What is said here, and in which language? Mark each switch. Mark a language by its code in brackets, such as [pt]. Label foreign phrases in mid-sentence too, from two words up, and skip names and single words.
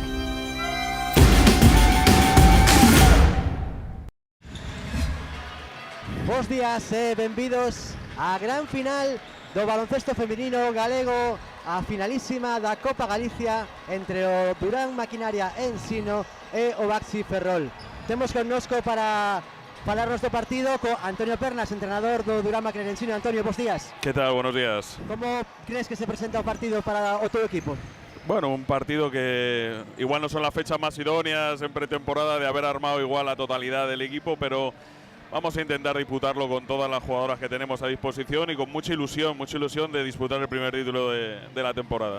[gl] Bos días e benvidos á gran final do baloncesto feminino galego, a finalísima da Copa Galicia entre o Durán Maquinaria Ensino e o Baxi Ferrol. Temos connosco para falarnos do partido co Antonio Pernas, entrenador do Durán Maquinaria Ensino. Antonio, bos días. [es] ¿Qué tal? Buenos días. [gl] Como crees que se presenta o partido para o teu equipo? [es] Bueno, un partido que igual no son las fechas más idóneas en pretemporada de haber armado igual la totalidad del equipo, pero vamos a intentar disputarlo con todas las jugadoras que tenemos a disposición y con mucha ilusión de disputar el primer título de la temporada.